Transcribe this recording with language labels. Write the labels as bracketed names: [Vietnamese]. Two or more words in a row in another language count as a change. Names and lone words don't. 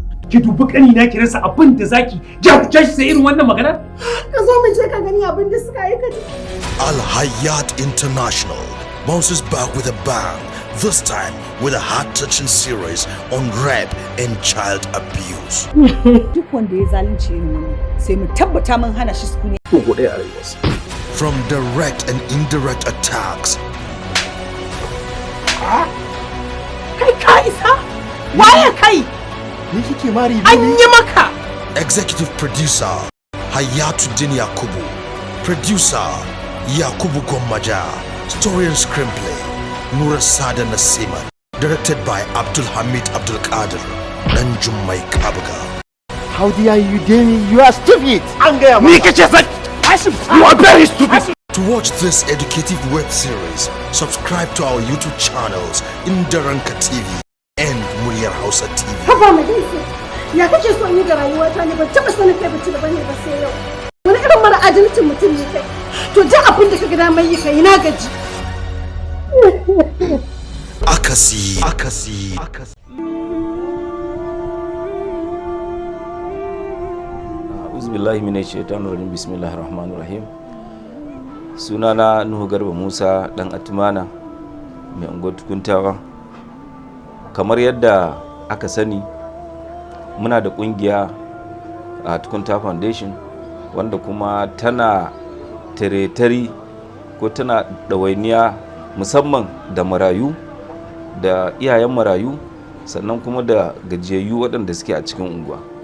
[Hausa] Ki dubi ƙanina ki rasa abin da zaki jagorce shi sai irin wannan magana? Ka zo mu je ka gani abin da suka aikata. [English] Al Hayat International bounces back with a bang, this time with a heart-touching series on rape and child abuse. [Hausa] Duk wanda ya zalunci irin wannan, sai mu tabbata mun hana shi sukuni. Ko ɗaya a rayuwarsa. [English] From direct and indirect attacks. [Hausa] Kai ka isa? Waye kai? Ni kike mari An yi maka. [English] Executive producer Hayatuddin Yakubu. Producer Yakubu Gwammaja. Story and screenplay Nura Sada Nasima. Directed by Abdul Hamid Abdul Qadir. Dan Jummai Kabuga. How dare you, Demi? You are stupid. [Hausa] An gaya Ni maka. kace sa-, Hashim, [English] you are very stupid. To watch this educative web series, subscribe to our YouTube channels, Indaranka T V and Muryar Hausa T V. [Hausa] Haba Majalisa, ya kake so in yi da rayuwata ne? Ban taɓa sanin kai mutum ba ne ba sai yau. Wani irin mara adalcin mutum ne kai? To duk abin da ka ga damar yi ka yi, na gaji. Akasi. Akasi. Akasi. [Arabic] أعوذ بالله من الشيطان الرجيم. بسم الله الرحمن الرحيم. [Hausa] Sunana Nuhu Garba Musa ɗan Atumana, mai unguwar Tukuntawa. Kamar yadda aka sani, muna da ƙungiya a Tukunta Foundation, wanda kuma tana tare-tare ko tana ɗawainiya musamman da marayu da iyayen marayu, sannan kuma da gajiyayyu waɗanda suke a cikin unguwa.